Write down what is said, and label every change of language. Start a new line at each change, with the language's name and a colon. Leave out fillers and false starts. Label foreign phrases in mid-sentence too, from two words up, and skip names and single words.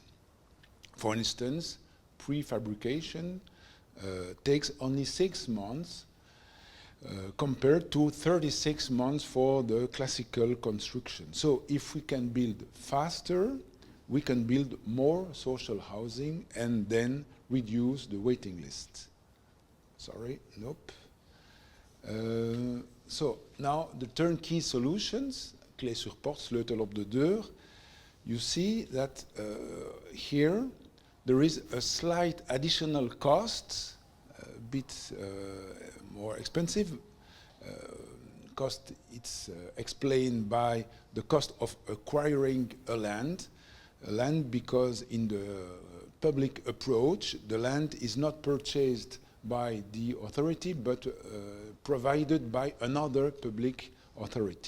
English: For instance, prefabrication takes only 6 months compared to 36 months for the classical construction. So if we can build faster, we can build more social housing and then reduce the waiting list. Sorry, nope. So now the turnkey solutions,
French: clé sur porte,
Dutch: sleutel op de deur.
English: You see that here there is a slight additional cost, a bit more expensive. Cost, it's explained by the cost of acquiring a land because in the public approach, the land is not purchased by the authority, but provided by another public authority.